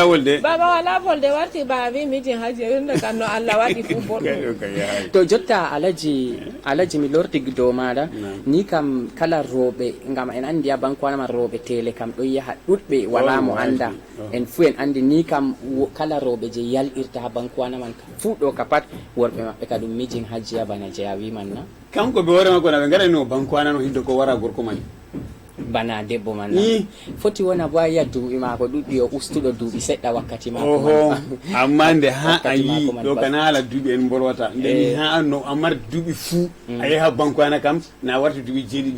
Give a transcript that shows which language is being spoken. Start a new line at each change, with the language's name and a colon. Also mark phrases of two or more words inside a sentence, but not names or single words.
Fula: wolde warti baabi
Hausa: mijin haji
Fula: yonde kan no Allah waɗi fu boɗɗum to jotta alaji mi lorti dow maɗa ni kam kala rooɓe ngam en andi a bankwana man rooɓe tele kam ɗon yaha ɗuɗɓe wala mo anda en fu en andi ni kam kala rooɓe je yalɗirta ha bankwana man fu ɗo ka pat worɓe maɓɓe ka ɗum
Hausa: mijin hajiya
Fula: bana je a wiman na kanko ɓe hoore makko na ɓe gaɗano bankwana no hiddo ko wara gorko man bana debbo man foti wona bo a yiya duuɓi mako ɗuɗɗi o ustuɗo duuɓi seɗɗa wakkati mako amma nde ha a yi ɗo kana haala duuɓi en borwata ndeni ha no a mari duuɓi fuu a yaha bankwana kam na warti duuɓi jeeɗiɗi